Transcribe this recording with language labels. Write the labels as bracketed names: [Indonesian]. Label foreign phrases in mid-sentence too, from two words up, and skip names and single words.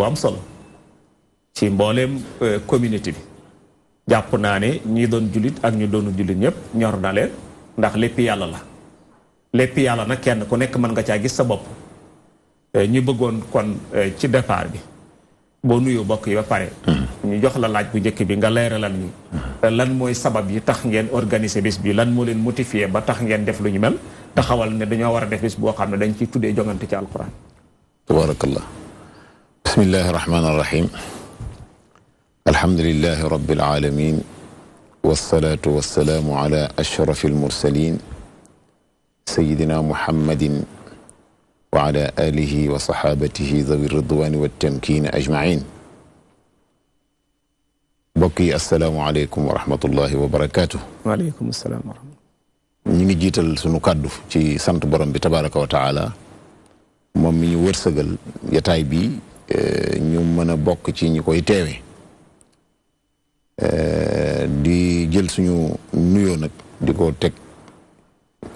[Wolof] am solo ci mbooleem communauté bi jàpp naa ne ñi doon jullit ak ñu doonu jullit ñëpp ñor na leen ndax lépp yàlla la lépp yàlla nag kenn ku nekk mën nga caa gis sa bopp ñu bëggoon kon ci départ bi boo nuyoo bokk yi ba pare ñu jox la laaj bu njëkk bi nga leeralal ni lan mooy sabab yi tax ngeen organiser bés bi lan moo leen motivé ba tax ngeen def lu ñu mel taxawal ne dañoo war a def bés boo xam ne dañ ciy tuddee jongante ci alquran [Arabic] تبارك الله بسم الله الرحمن الرحيم الحمد لله رب العالمين والصلاة والسلام على أشرف المرسلين سيدنا محمد وعلى آله وصحابته ذوي الرضوان والتمكين أجمعين [Wolof] mbokk yi [Arabic] السلام عليكم ورحمة الله وبركاته وعليكم السلام ورحمة الله [Wolof] ñi ngi jiital sunu kàddu ci sant borom bi [Arabic] تبارك وتعالى [Wolof] moom mi ñu wërsëgal yataay bi ñu mën a bokk ci ñi koy teewe di jël suñu nuyoo nag di ko teg